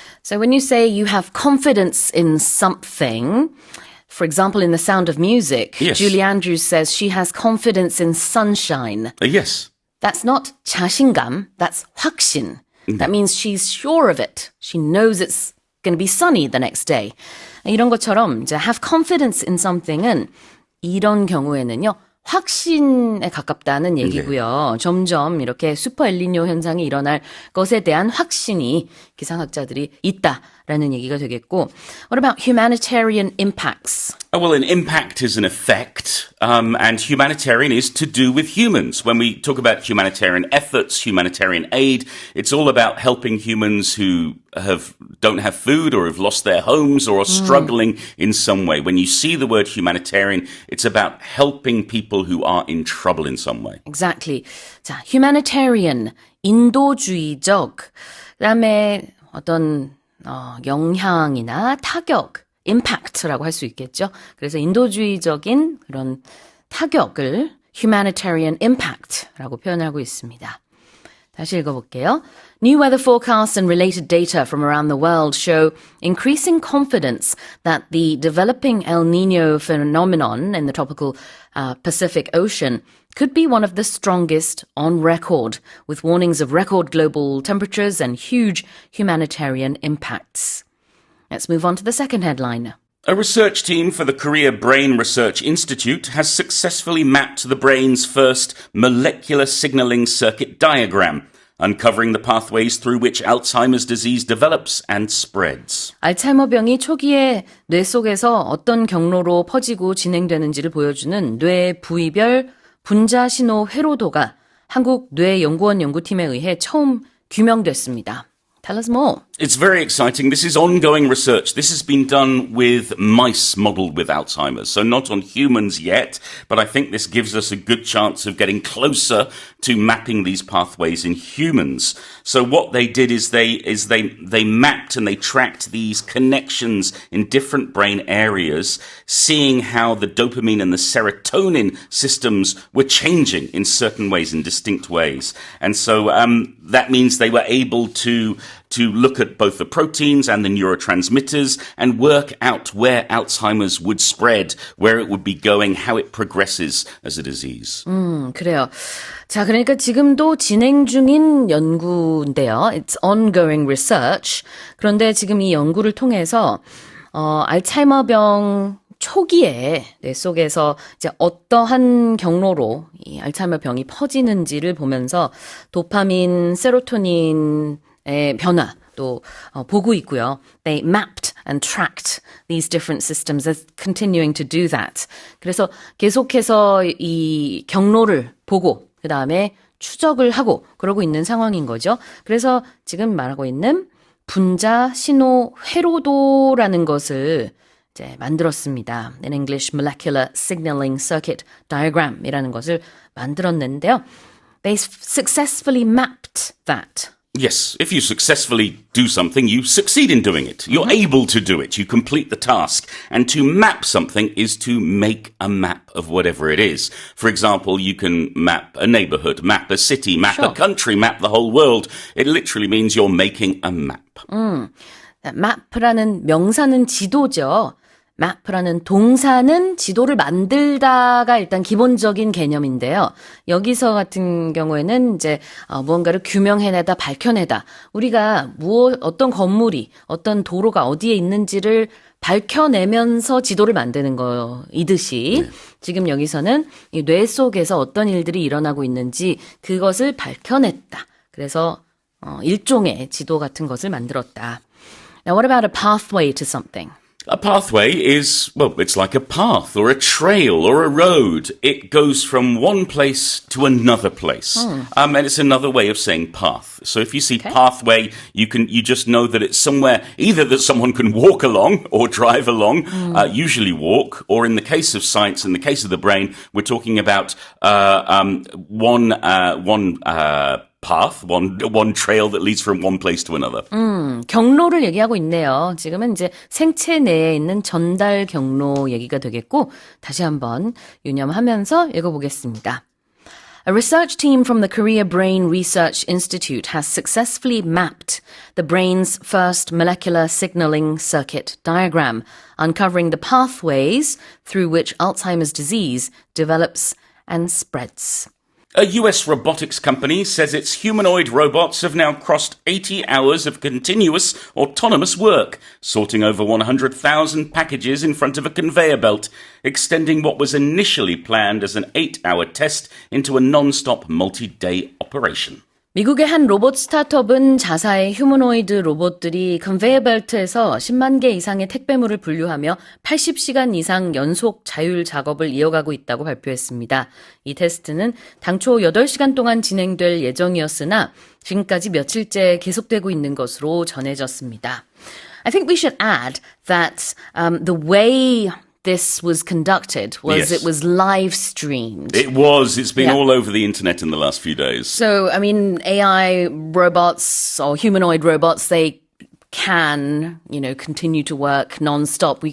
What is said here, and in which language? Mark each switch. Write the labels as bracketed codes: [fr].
[en] So when you say you have confidence in something, for example, in The Sound of Music, Yes. Julie Andrews says she has confidence in sunshine. Yes. That's not 자신감, that's 확신. That means she's sure of it. She knows it's going to be sunny the next day. [ko] 이런 것처럼 이제 [en] have confidence in something [ko] 은 이런 경우에는요. 확신에 가깝다는 얘기고요. 점점 이렇게 슈퍼 엘니뇨 현상이 일어날 것에 대한 확신이 기상학자들이 있다라는 얘기가 되겠고. [en] What about humanitarian impacts? Well, an impact is an effect, and humanitarian is to do with humans. When we talk about humanitarian efforts, humanitarian aid, it's all about helping humans who don't have food or have lost their homes or are struggling in some way. When you see the word humanitarian, it's about helping people who are in trouble in some way. Exactly. [ko] 자, humanitarian, 인도주의적, 그다음에 어떤 영향이나 타격, impact라고 할 수 있겠죠. 그래서 인도주의적인 그런 타격을 humanitarian impact라고 표현하고 있습니다. 다시 읽어볼게요. [en] New weather forecasts and related data from around the world show increasing confidence that the developing El Nino phenomenon in the tropical Pacific Ocean could be one of the strongest on record, with warnings of record global temperatures and huge humanitarian impacts. Let's move on to the second headline. A research team for the Korea Brain Research Institute has successfully mapped the brain's first molecular signaling circuit diagram, uncovering the pathways through which Alzheimer's disease develops and spreads. [ko] 알츠하이머병이 초기에 뇌 속에서 어떤 경로로 퍼지고 진행되는지를 보여주는 뇌 부위별 분자 신호 회로도가 한국 뇌연구원 연구팀에 의해 처음 규명됐습니다. [en] Tell us more. It's very exciting. This is ongoing research. This has been done with mice modeled with Alzheimer's. So not on humans yet, but I think this gives us a good chance of getting closer to mapping these pathways in humans. So what they did is they mapped and they tracked these connections in different brain areas, seeing how the dopamine and the serotonin systems were changing in certain ways, in distinct ways. And so that means they were able to to look at both the proteins and the neurotransmitters and work out where Alzheimer's would spread, where it would be going, how it progresses as a disease. [ko] 그래요. 자, 그러니까 지금도 진행 중인 연구인데요. [en] It's ongoing research. [ko] 그런데 지금 이 연구를 통해서 알츠하이머병 초기에 뇌 속에서 이제 어떠한 경로로 이 알츠하이머 병이 퍼지는지를 보면서 도파민, 세로토닌의 변화 또 보고 있고요. [en] They mapped and tracked these different systems as continuing to do that. [ko] 그래서 계속해서 이 경로를 보고 그 다음에 추적을 하고 그러고 있는 상황인 거죠. 그래서 지금 말하고 있는 분자 신호 회로도라는 것을 이제 만들었습니다. [en] In English, Molecular Signaling Circuit Diagram이라는 [ko] 것을 만들었는데요. [en] They successfully mapped that. Yes, if you successfully do something, you succeed in doing it. You're able to do it. You complete the task. And to map something is to make a map of whatever it is. For example, you can map a neighborhood, map a city, map a country, map the whole world. It literally means you're making a map. [ko] map라는 명사는 지도죠. map라는 동사는 지도를 만들다가 일단 기본적인 개념인데요. 여기서 같은 경우에는 이제 무언가를 규명해내다, 밝혀내다. 우리가 어떤 건물이, 어떤 도로가 어디에 있는지를 밝혀내면서 지도를 만드는 거이듯이 지금 여기서는 이 뇌 속에서 어떤 일들이 일어나고 있는지 그것을 밝혀냈다. 그래서 일종의 지도 같은 것을 만들었다. Now, what about a pathway to something? A pathway is, well, it's like a path or a trail or a road. It goes from one place to another place. And it's another way of saying path. So if you see pathway, you just know that it's somewhere, either that someone can walk along or drive along, usually walk, or in the case of science, in the case of the brain, we're talking about one path, one trail that leads from one place to another. 경로를 얘기하고 있네요. 지금은 이제 생체 내에 있는 전달 경로 얘기가 되겠고 다시 한번 유념하면서 읽어보겠습니다. [en] A research team from the Korea Brain Research Institute has successfully mapped the brain's first molecular signaling circuit diagram, uncovering the pathways through which Alzheimer's disease develops and spreads. A US robotics company says its humanoid robots have now crossed 80 hours of continuous autonomous work, sorting over 100,000 packages in front of a conveyor belt, extending what was initially planned as an 8-hour test into a non-stop multi-day operation. [ko] 미국의 한 로봇 스타트업은 자사의 휴머노이드 로봇들이 컨베이어 벨트에서 10만 개 이상의 택배물을 분류하며 80시간 이상 연속 자율 작업을 이어가고 있다고 발표했습니다. 이 테스트는 당초 8시간 동안 진행될 예정이었으나 지금까지 며칠째 계속되고 있는 것으로 전해졌습니다. [en] I think we should add that the way this was conducted was it was live streamed. It was. It's been all over the internet in the last few days. So, I mean, AI robots or humanoid robots, they can, continue to work non-stop.